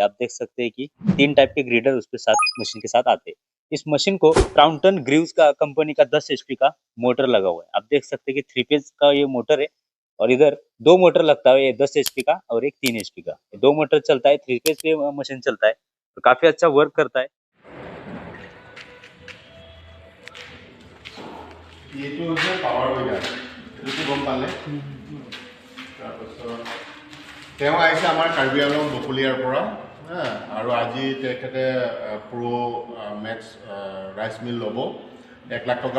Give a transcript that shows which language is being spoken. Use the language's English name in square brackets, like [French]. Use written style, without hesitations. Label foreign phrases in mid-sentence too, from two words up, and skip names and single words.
[Hindi] आप देख सकते हैं कि 3 टाइप के ग्रेडर उसके साथ मशीन के साथ आते हैं। इस मशीन को क्राउंटन ग्रीव्स का कंपनी का 10 HP का मोटर लगा हुआ है। आप देख सकते हैं कि 3 फेज का ये मोटर है और इधर 2 मोटर लगता है, ये 10 HP का और एक 3 HP का। 2 मोटर चलता है, 3 फेज पे मशीन चलता है, तो काफी अच्छा वर्क करता है। [Assamese] এইটো হৈছে [English] power weeder [Assamese] এইটো গম পালে তাৰপিছত তেওঁ আহিছে আমাৰ কাৰ্বি আংলং বকলিয়াৰ পৰা আৰু আজি তেখেতে প্ৰ' মেক্স ৰাইচ মিল ল'ব 1 লাখ টকা